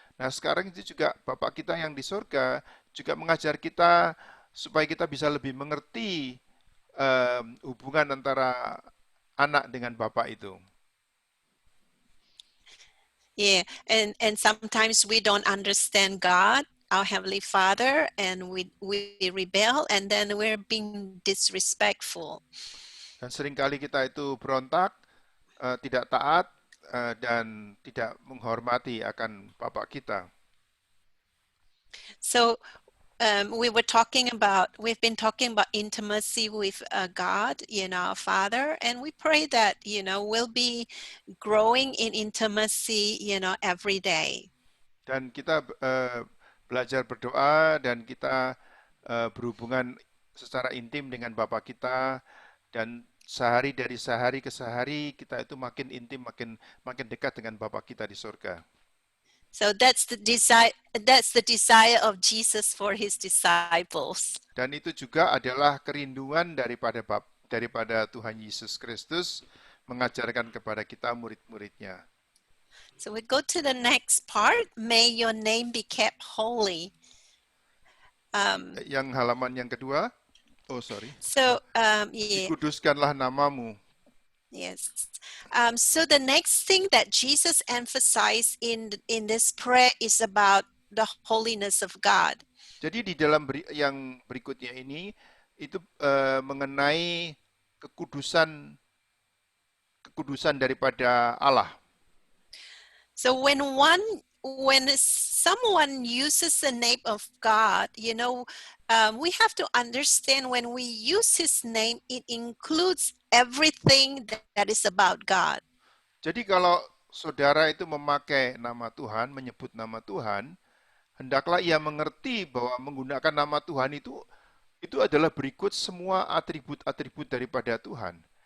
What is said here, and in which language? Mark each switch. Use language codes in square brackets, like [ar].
[id] Nah, sekarang itu juga bapak kita yang di surga juga mengajar kita supaya kita bisa lebih mengerti hubungan antara anak dengan bapak itu. [en] Yeah, and sometimes we don't understand God, our Heavenly Father, and we rebel, and then we're being disrespectful. [id] Dan seringkali kita itu berontak, tidak taat, dan tidak menghormati akan Bapak kita. [en] So we've been talking about intimacy with God, our Father, and we pray that, we'll be growing in intimacy, every day. [id] Dan kita belajar berdoa dan kita berhubungan secara intim dengan Bapa kita, dan dari sehari ke sehari kita itu makin intim, makin dekat dengan Bapa kita di surga. [en] So that's the desire of Jesus for his disciples. [id] Dan itu juga adalah kerinduan daripada Tuhan Yesus Kristus mengajarkan kepada kita murid-muridnya. [en] So we go to the next part. May your name be kept holy. [id] Yang halaman yang kedua. [en] Oh, sorry. So yeah. [id] Dikuduskanlah namamu. [en] Yes. So the next thing that Jesus emphasized in this prayer is about the holiness of God. [id] Jadi di dalam yang berikutnya ini itu mengenai kekudusan daripada Allah. [en] So when someone uses the name of God, we have to understand when we use his name, it includes everything that is about God. [id] Jadi kalau saudara itu memakai nama Tuhan, menyebut nama Tuhan, hendaklah ia mengerti bahwa menggunakan nama Tuhan itu adalah berikut semua atribut-atribut daripada Tuhan.